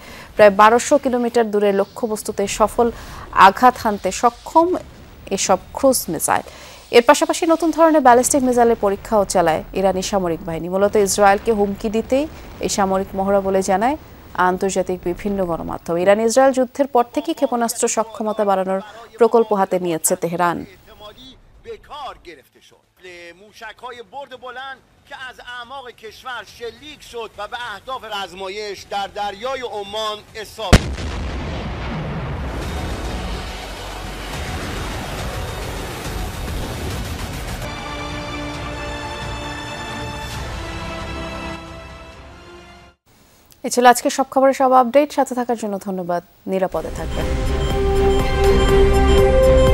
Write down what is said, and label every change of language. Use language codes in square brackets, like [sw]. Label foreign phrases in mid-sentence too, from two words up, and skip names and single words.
[bn] প্রায় 1200 কিলোমিটার দূরের লক্ষ্যবস্তুতে সফল আঘাত হানতে সক্ষম এসব ক্রুজ মিসাইল। এর পাশাপাশি নতুন ধরনের ব্যালিস্টিক মিসাইলের পরীক্ষাও চালায় ইরানি সামরিক বাহিনী। মূলত ইসরায়েলকে হুমকি দিতেই এই সামরিক মহড়া বলে জানায় আন্তর্জাতিক বিভিন্ন গণমাধ্যম। ইরান ইসরায়েল যুদ্ধের পর থেকেই ক্ষেপণাস্ত্র সক্ষমতা বাড়ানোর প্রকল্প হাতে নিয়েছে তেহরান। [fa] موشک‌های برد بلند که از اعماق کشور شلیک شد و به اهداف آزمایش در دریای عمان اصابت. [bn] এই ছিল আজকে সব খবরের সব আপডেট। সাথে থাকার জন্য ধন্যবাদ। নিরাপদে থাকবেন।